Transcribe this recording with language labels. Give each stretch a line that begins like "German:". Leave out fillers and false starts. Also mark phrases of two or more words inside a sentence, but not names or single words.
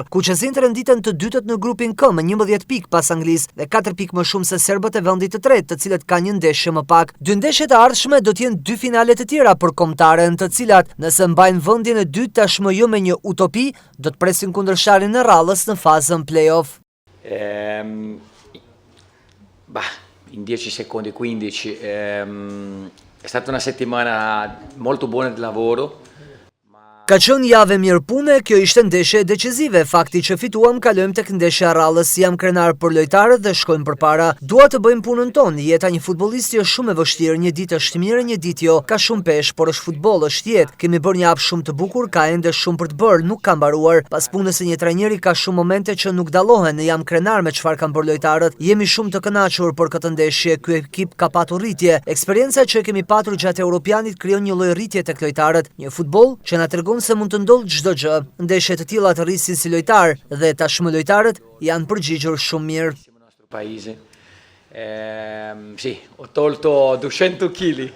Albanian: Kuqezin renditen të dytët në grupin K me 11 pikë pas Anglisë dhe 4 pikë më shumë se serbët e vendit të tretë, të cilët kanë një ndeshje më pak. Dy ndeshjet e ardhshme do të jenë 2 finale të tjera për kombëtaren, të cilat, nëse mbajnë vendin e dytë tashmë jo me një utopi, do të presin kundërshtarin e rallës në fazën play-off.
Italian: In 10 secondi, 15, è stata una settimana molto buona di lavoro.
Albanian: Ka qenë javë mirëpune, kjo ishte ndeshje decisive, fakti që fituam kalojmë tek ndeshja rallës, jam krenar për lojtarët dhe shkojmë përpara. Dua të bëjmë punën tonë, jeta një futbollisti është shumë e vështirë, një ditë është mirë, një ditë jo, ka shumë peshë, por është futboll, është jetë. Kemi bërë një hap shumë të bukur, ka ende shumë për të bërë, nuk ka mbaruar. Pas punës së një trajneri ka shumë momente që nuk dallohen, jam krenar me çfarë kanë bërë lojtarët. Jemi shumë të kënaqur për këtë ndeshje, ky ekip ka patur rritje. Eksperjenca që kemi patur gjatë Europianit krijon një lloj rritje tek lojtarët, një futboll që na tregon se mund të ndodhë çdo gjë. Ndeshje të tilla të rrisin si lojtar dhe tashmë lojtarët janë përgjigjur shumë mirë.
Italian: Sì, ho tolto 200 kg.